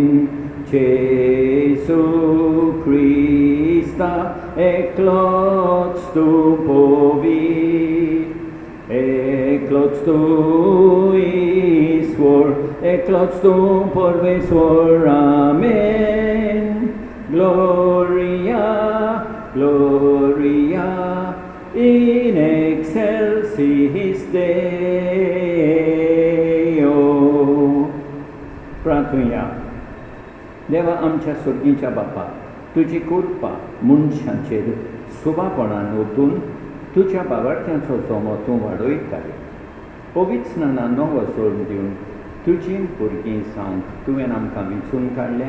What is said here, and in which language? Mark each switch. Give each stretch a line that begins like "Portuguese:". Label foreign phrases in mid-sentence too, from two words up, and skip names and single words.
Konkani: जेजू क्रिस्ता एकलोच तूं पवित्र, एकलोच तूं ईश्वर, एकलोच तूं परमेश्वर. आमेन.
Latin: Gloria, Gloria in excelsis Deo.
Konkani: प्रार्थूया. देवा आमच्या सुर्गीच्या बापा, तुजी कृपा मनशांचेर सुभापणान ओतून तुज्या बाबार्थ्यांचो जोमो तूं वाडयताय. पवित्र स्नानान नवो सोडून दिवन तुजी भुरगीं जावंक तुवें आमकां विंचून काडलें.